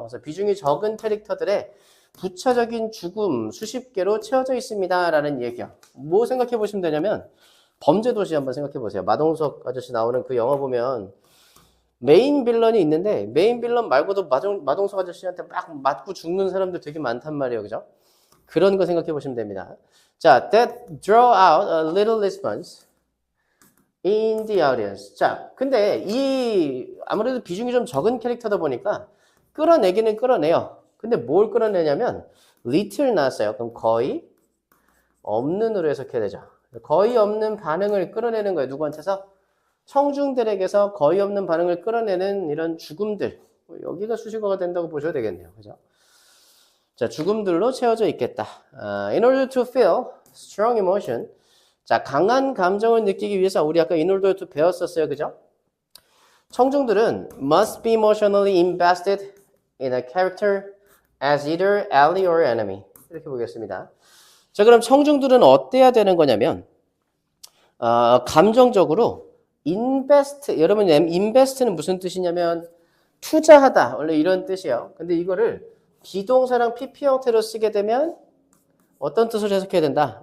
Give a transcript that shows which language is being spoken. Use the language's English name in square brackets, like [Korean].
[Korean] 그래서 비중이 적은 캐릭터들의 부차적인 죽음 수십 개로 채워져 있습니다. 라는 얘기요. 뭐 생각해 보시면 되냐면 범죄도시 한번 생각해 보세요. 마동석 아저씨 나오는 그 영화 보면 메인 빌런이 있는데 메인 빌런 말고도 마동석 아저씨한테 막 맞고 죽는 사람들 되게 많단 말이에요. 그죠? 그런 거 생각해 보시면 됩니다. [English] 자, that draw out a little response in the audience. [Korean] 자, 근데 이 아무래도 비중이 좀 적은 캐릭터다 보니까 끌어내기는 끌어내요. 근데 뭘 끌어내냐면 little 나왔어요. 그럼 거의 없는으로 해석해야 되죠. 거의 없는 반응을 끌어내는 거예요. 누구한테서? 청중들에게서 거의 없는 반응을 끌어내는 이런 죽음들. 여기가 수식어가 된다고 보셔야 되겠네요. 그죠? 자, 죽음들로 채워져 있겠다. [English] In order to feel strong emotion. [Korean] 자, 강한 감정을 느끼기 위해서 우리 아까 in order to 배웠었어요. 그죠? 청중들은 [English] must be emotionally invested in a character as either ally or enemy. [Korean] 이렇게 보겠습니다. 자, 그럼 청중들은 어때야 되는 거냐면 감정적으로 invest, 여러분 invest는 무슨 뜻이냐면 투자하다, 원래 이런 뜻이에요. 근데 이거를 비동사랑 PP 형태로 쓰게 되면 어떤 뜻으로 해석해야 된다?